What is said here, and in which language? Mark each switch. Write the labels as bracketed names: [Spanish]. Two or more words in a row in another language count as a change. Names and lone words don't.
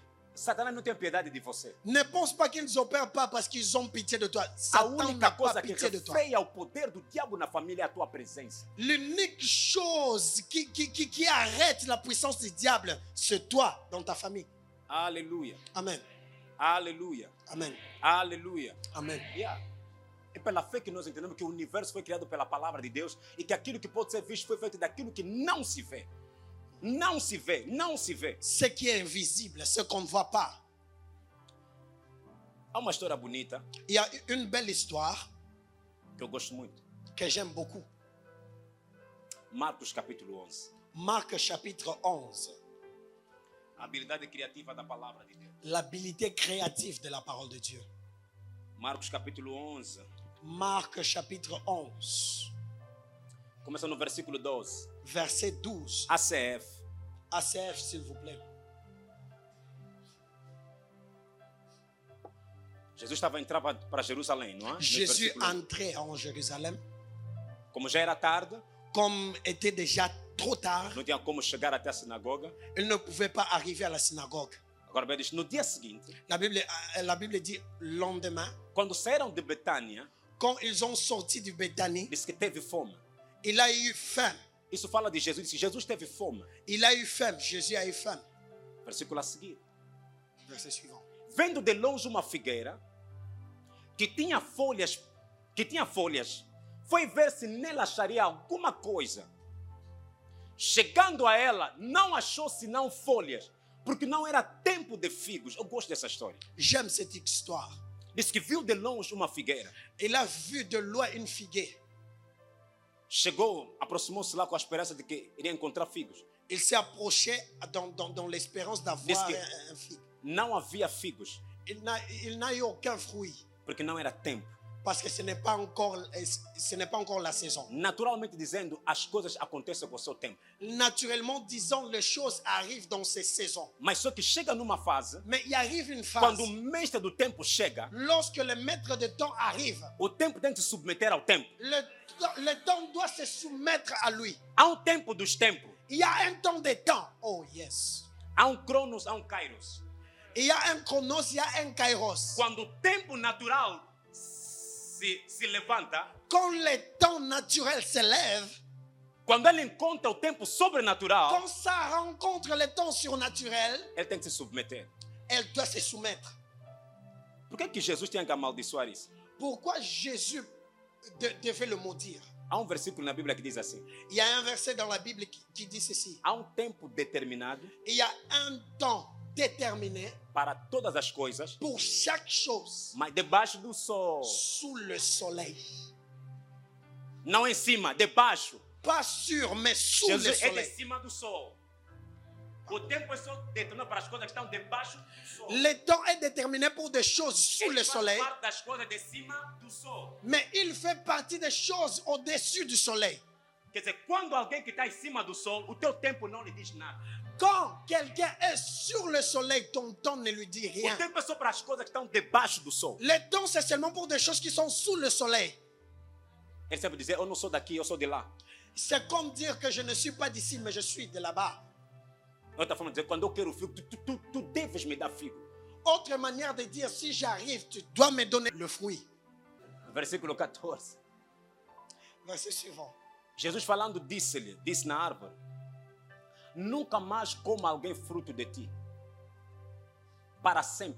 [Portuguese] Satanás não tem piedade de você. [French] Ne pense pas qu'ils n'opèrent pas parce qu'ils ont pitié de toi. [Portuguese] A [French] Satan [Portuguese] única [French] n'a pas [Portuguese] coisa que [French] pitié de toi. [Portuguese] refreia o poder do diabo na família é a tua presença. [French] L'unique chose qui arrête la puissance du diable, c'est toi dans ta famille. [Portuguese] Aleluia. [French] Amen. [Portuguese] Aleluia. [French] Amen. [Portuguese] Aleluia. [French] Amen. Yeah. [Portuguese] É pela fé que nós entendemos que o universo foi criado pela palavra de Deus e que aquilo que pode ser visto foi feito daquilo que não se vê. Não se vê, não se vê. [French] Ce qui est invisible, ce qu'on ne voit pas. [Portuguese] Há uma história bonita [French] Il y a une belle histoire [Portuguese] que eu gosto muito. [French] que j'aime beaucoup. [Portuguese] Marcos capítulo 11. [French] Marc chapitre 11. [Portuguese] A habilidade criativa da palavra de Deus. [French] L'habilité créative de la parole de Dieu. [Portuguese] Marcos capítulo 11. [French] Marc chapitre 11. [Portuguese] Começa no versículo 12. [French] Verset 12. ACF. ACF, s'il vous plaît. [Portuguese] Jesus estava entrando para Jerusalém, não é? No [French] Jésus [Portuguese] versículo 1. [French] entrait en Jérusalem. [Portuguese] Como já era tarde, [French] Comme était déjà trop tard, [Portuguese] não tinha como chegar até a sinagoga. [French] il ne pouvait pas arriver à la synagogue. [Portuguese] Agora, bem, diz, no dia seguinte, [French] La Bible dit lendemain, [Portuguese] quando saíram de Betânia, [French] quand ils ont sorti du Béthanie, [Portuguese] disse que teve fome. [French] il a eu faim. [Portuguese] Isso fala de Jesus. Disse, Jesus teve fome. [French] Il a eu faim. Jésus a eu faim. [Portuguese] Versículo a seguir. [French] Verset suivant. [Portuguese] Vendo de longe uma figueira que tinha folhas, foi ver se nela acharia alguma coisa. Chegando a ela, não achou senão folhas, porque não era tempo de figos. Eu gosto dessa história. [French] J'aime cette histoire. [Portuguese] Diz que viu de longe uma figueira. [French] Il a vu de loin une figuière. [Portuguese] Chegou, aproximou-se lá com a esperança de que iria encontrar figos. [French] Il s'est approché dans l'espérance d'avoir [Portuguese] Diz que [French] un figue. [Portuguese] não havia figos, [French] Il n'a eu aucun fruit [Portuguese] porque não era tempo. [French] parce que ce n'est pas encore la saison. [Portuguese] Naturalmente dizendo, as coisas acontecem com o seu tempo. [French] Naturellement disons, les choses arrivent dans ces saisons. [Portuguese] Mas só que chega numa fase, [French] Mais il arrive une phase, [Portuguese] quando o mestre do tempo chega, [French] lorsque le maître de temps arrive, [Portuguese] o tempo tem que se submeter ao tempo. [French] le temps doit se soumettre à lui. [Portuguese] Há um tempo dos tempos. [French] Il y a un temps de temps. [English] Oh yes. [Portuguese] Há um Cronos, há um Kairos. [French] Il y a un chronos, il y a un kairos. [Portuguese] Quando o tempo natural se levanta, [French] Quand le temps naturel se lève, [Portuguese] quando ele encontra o tempo sobrenatural, [French] quand ça rencontre le temps surnaturel, [Portuguese] ele tem que se submeter. [French] elle doit se soumettre. [Portuguese] Por que Jesus tinha que amaldiçoar isso? [French] Pourquoi Jésus devait le maudire? [Portuguese] Há um versículo na Bíblia que diz assim: [French] Il y a un verset dans la Bible qui dit ceci. [Portuguese] há um tempo determinado [French] Il y a un temps déterminé [Portuguese] para todas as coisas, [French] pour chaque chose [Portuguese] mas debaixo do sol. [French] sous le soleil. [Portuguese] Não em cima, debaixo. [French] Pas sur, mais sous le [Portuguese] Jesus é de [French] soleil. [Portuguese] cima do sol. O tempo é só determinado para as coisas que estão debaixo do sol. [French] Le temps est déterminé pour des choses sous [Portuguese] Ele [French] le [Portuguese] faz [French] soleil, [Portuguese] parte das coisas de cima do sol. [French] mais il fait partie des choses au-dessus du soleil. [Portuguese] Quer dizer, quando alguém que está em cima do sol, o teu tempo não lhe diz nada. [French] Quand quelqu'un est sur le soleil, ton temps ne lui dit [Portuguese] O [French] rien. [Portuguese] tempo é só para as coisas que estão debaixo do sol. [French] Le temps, c'est seulement pour des choses qui sont sous le soleil. [Portuguese] Ele sempre diz, eu não sou daqui, eu sou de lá. [French] C'est comme dire que je ne suis pas d'ici, mais je suis de là-bas. [Portuguese] Outra forma de dizer, quando eu quero figo, tu deves me dar figo. [French] Autre manière de dire, si j'arrive, tu dois me donner le fruit. [Portuguese] Versículo 14. [French] Verset suivant. [Portuguese] Jesus falando disse na árvore, nunca mais coma alguém fruto de ti, para sempre.